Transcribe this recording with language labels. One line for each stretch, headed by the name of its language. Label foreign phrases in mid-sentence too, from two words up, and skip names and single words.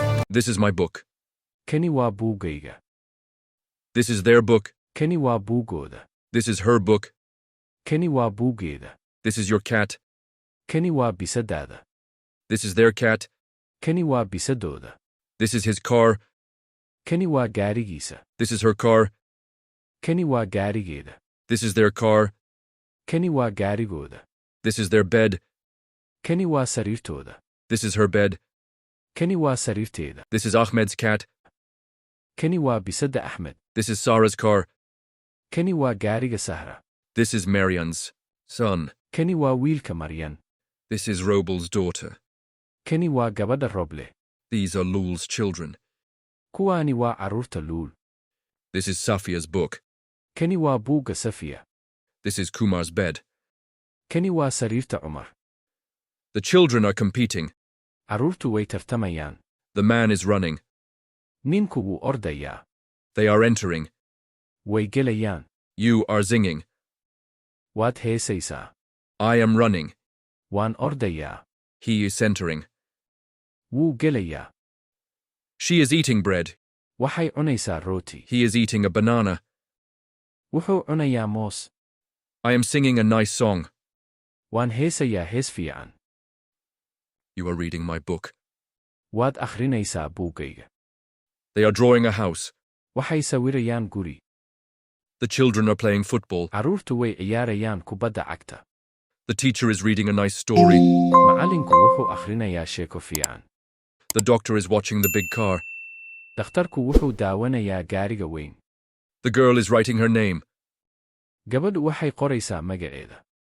English: This is my book.
Somali: Kani waa buuggayga.
English: This is their book.
Somali: Kani waa buuggooda.
English: This is her book.
Somali: Kani waa buuggeeda.
English: This is your cat.
Somali: Kani waa bisadaada.
English: This is their cat.
Somali: Kani waa bisadooda.
English: This is his car.
Somali: Kani waa gaarigiisa.
English: This is her car.
Somali: Kani waa gaarigeeda.
English: This is their car.
Somali: Kani waa gaarigooda.
English: This is their bed.
Somali: Kani waa sariirtooda.
English: This is her bed.
Somali: Kani waa sariirteeda.
English: This is Ahmed's cat.
Somali: Kani waa bisada Ahmed.
English: This is Sarah's car.
Somali: Kani waa gaariga Sahra.
English: This is Marian's son.
Somali: Kani waa wiilka Maryan.
English: This is Robel's daughter.
Somali: Kani waa gabadha Roble.
English: These are Lul's children.
Somali: Kuwaani waa carruurta Luul.
English: This is Safia's book.
Somali: Kani waa buugga Safiya.
English: This is Kumar's bed.
Somali: Kani waa sariirta Umar.
English: The children are competing.
Somali: Carruurtu way tartamayaan.
English: The man is running.
Somali: Ninku wuu ordayaa.
English: They are entering.
Somali: Way gelayaan.
English: You are singing.
Somali: Waad heesaysaa.
English: I am running.
Somali: Waan ordayaa.
English: He is entering.
Somali: Wuu gelayaa.
English: She is eating bread.
Somali: Waxay cunaysaa rooti.
English: He is eating a banana.
Somali: Wuxuu cunayaa moos.
English: I am singing a nice song.
Somali: Waan heesayaa hees fiican.
English: You are reading my book.
Somali: Waad akhrinaysaa buuggayga.
English: They are drawing a house.
Somali: Waxay sawirayaan guri.
English: The children are playing football.
Somali: Carruurtu way ciyaarayaan kubadda cagta.
English: The teacher is reading a nice story.
Somali: Macallinku wuxuu akhrinayaa sheeko fiican.
English: The doctor is watching the big car.
Somali: Dhakhtarku wuxuu daawanayaa gaariga weyn.
English: The girl is writing her name.
Somali: Gabadhu waxay qoraysaa magaceeda.